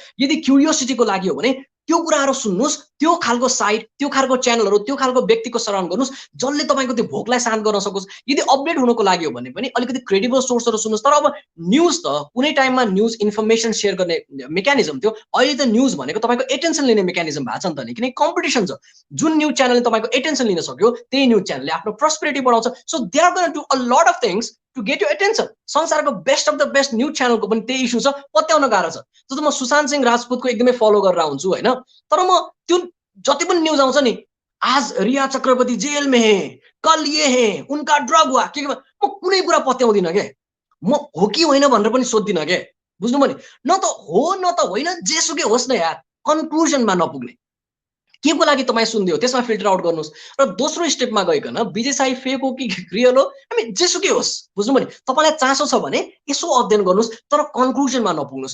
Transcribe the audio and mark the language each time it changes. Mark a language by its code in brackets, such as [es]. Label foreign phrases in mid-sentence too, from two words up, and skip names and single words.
[ne] यदि क्युरियोसिटीको लागि हो भने त्यो कुराहरू सुन्नुहोस्, त्यो खालको साइट, त्यो खालको च्यानलहरू, त्यो खालको व्यक्तिको सराउन्ड गर्नुहोस् जसले तपाईँको त्यो भोकलाई शान्त गर्न सकोस्। यदि अपडेट हुनको लागि हो भने पनि अलिकति [en] credible sources [ne] सुन्नुहोस्। तर अब न्युज त कुनै टाइममा [en] news information share [ne] गर्ने मेकानिजम थियो, अहिले त न्युज भनेको तपाईँको एटेन्सन लिने मेकानिजम भएको छ नि त नि, किनकि कम्पिटिसन छ। जुन न्युज च्यानलले तपाईँको एटेन्सन लिन सक्यो त्यही न्युज च्यानलले आफ्नो प्रस्पेरिटी बढाउँछ। [en] So they are gonna do a lot of things to get you attention. [ne] संसारको [en] best of the best news channel [ne] पनि त्यही इस्यु छ, पत्याउन गाह्रो छ। जस्तो म सुशान्त सिंह राजपूतको एकदमै फलो गरेर आउँछु होइन, तर म त्यो जति पनि न्युज आउँछ नि, [hi] आज रिया चक्रवर्ती जेल में है, कल ये है, उनका ड्रग हुआ [ne] के, म कुनै कुरा पत्याउँदिनँ के। म हो कि होइन भनेर पनि सोध्दिनँ के, बुझ्नु भने न त हो न त होइन, जेसुकै होस् न यार, कन्क्लुजनमा नपुग्ने। के को लागि तपाईँ सुन्दियो त्यसमा [en] filter out [ne] गर्नुहोस्। र दोस्रो स्टेपमा गइकन विजय साई फेक हो कि रियल हो, हामी जेसुकै होस्, बुझ्नु भने तपाईँलाई चासो छ भने यसो अध्ययन गर्नुहोस्, तर कन्क्लुजनमा नपुग्नुहोस्।